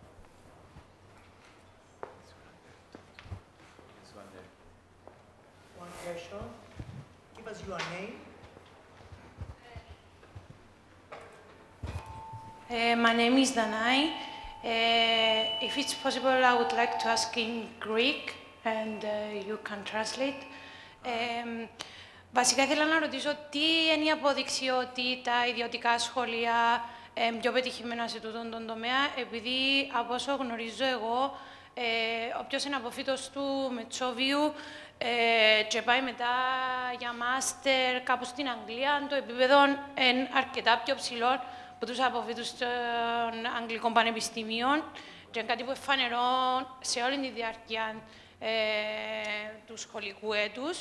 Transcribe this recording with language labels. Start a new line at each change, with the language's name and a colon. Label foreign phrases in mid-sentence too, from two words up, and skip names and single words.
English: One question. Give us your name. My name is Danai. If it's possible, I would like to ask in Greek, and you can translate.
Greek: Βασικά ήθελα να ρωτήσω τι είναι η απόδειξη ότι τα ιδιωτικά σχολεία πιο πετυχημένα σε τούτον τον τομέα, επειδή από όσο γνωρίζω εγώ, όποιος είναι αποφύτος του Μετσόβιου και πάει μετά για μάστερ κάπου στην Αγγλία, το επίπεδο είναι αρκετά πιο ψηλό από τους αποφύτους των Αγγλικών Πανεπιστημίων και είναι κάτι που εφανερώ σε όλη τη διάρκεια του σχολικού έτους.